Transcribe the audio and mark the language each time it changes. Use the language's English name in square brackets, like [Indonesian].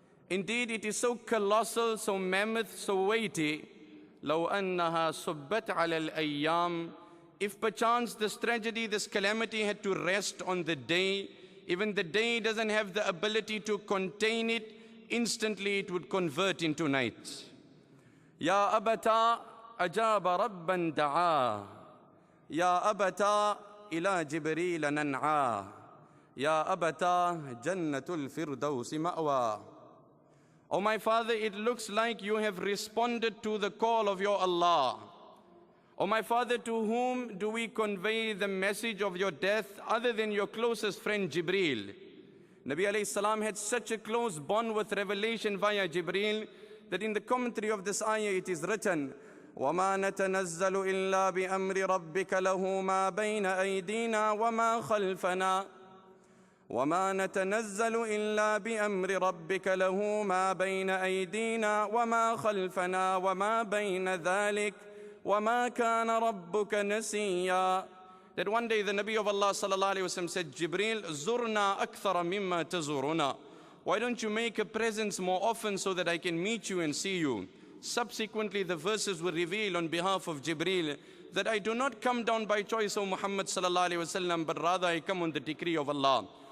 [English] Indeed, it is so colossal, so mammoth, so weighty. [Arabic] لو أنها صبت على الأيام. [English] If perchance this tragedy, this calamity had to rest on the day, even the day doesn't have the ability to contain it, instantly it would convert into night. [Arabic] يا أبتا أجاب ربا دعا يا أبتا إلى جبريل ننعا يا أبتا جنة الفردوس مأوى. [English] O my father, it looks like you have responded to the call of your Allah. O my father, to whom do we convey the message of your death other than your closest friend Jibreel? Nabi alayhi salam had such a close bond with revelation via Jibreel that in the commentary of this ayah it is written, [Arabic] وَمَا نَتَنَزَّلُ إِلَّا بِأَمْرِ رَبِّكَ لَهُ مَا بَيْنَ أَيْدِينَا وَمَا خَلْفَنَا وما نتنزل إلا بأمر ربك له ما بين أيدينا وما خلفنا وما بين ذلك وما كان ربك نسيا. [English] That one day the Nabi of Allah sallallahu alayhi wasallam said, Jibreel, [Arabic] زُرْنَا أَكْثَرَ مِمَّا تَزُرُنَا. [English] Why don't you make a presence more often so that I can meet you and see you? Subsequently the verses were revealed on behalf of Jibreel that I do not come down by choice, O Muhammad sallallahu alayhi wasallam, but rather I come on the decree of Allah.